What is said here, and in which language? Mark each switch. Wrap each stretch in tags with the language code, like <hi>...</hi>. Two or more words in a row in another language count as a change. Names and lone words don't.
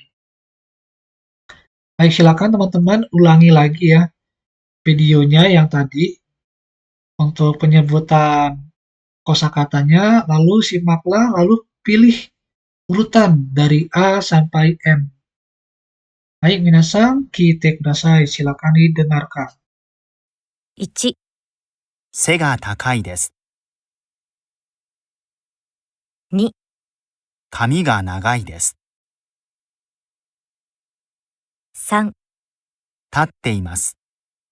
<id>Baik, silakan teman-teman ulangi lagi ya videonya yang tadi untuk penyebutan kosakatanya, lalu simaklah, lalu pilih urutan dari A sampai M. Baik,</id> <ja>皆さん、聞いてください.</ja> <id>Silakan didengarkan.</id> <ja>1、背が高いです。 2、髪が長いです。 3、立っています。</ja>